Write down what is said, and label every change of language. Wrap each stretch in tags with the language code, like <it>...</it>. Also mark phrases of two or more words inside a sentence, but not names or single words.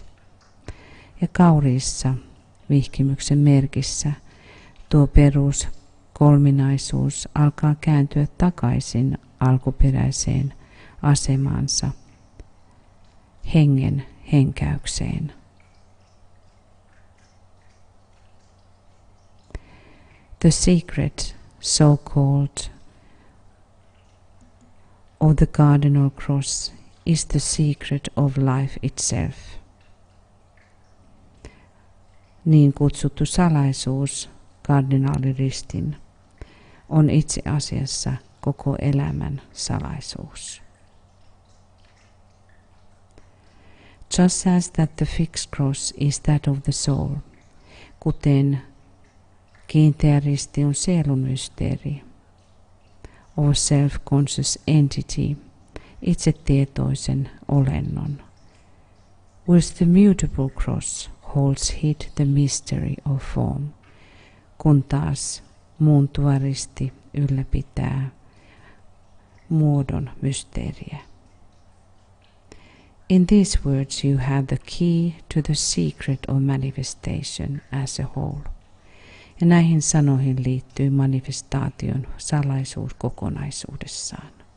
<fi>Ja Kauriissa, vihkimyksen merkissä, tuo perus kolminaisuus alkaa kääntyä takaisin alkuperäiseen asemaansa, hengen henkäykseen.</fi> <en>The secret, so-called, of the cardinal cross is the secret of life itself.</en> <fi>niin kutsuttu salaisuus, kardinaaliristin, on itse asiassa koko elämän salaisuus.</fi> <en>Just as that the fixed cross is that of the soul,</en> <fi>kuten kiinteä risti on sielun mysteeri,</fi> <en>or self-conscious entity,</en> <fi>itsetietoisen olennon,</fi> <en>whilst the mutable cross holds hid the mystery of form,</en> <fi>kun taas muuntuva risti ylläpitää muodon mysteeriä.</fi> <en>In these words you have the key to the secret of manifestation as a whole.</en> <fi>Ja näihin sanoihin liittyy manifestaation salaisuus kokonaisuudessaan.</fi>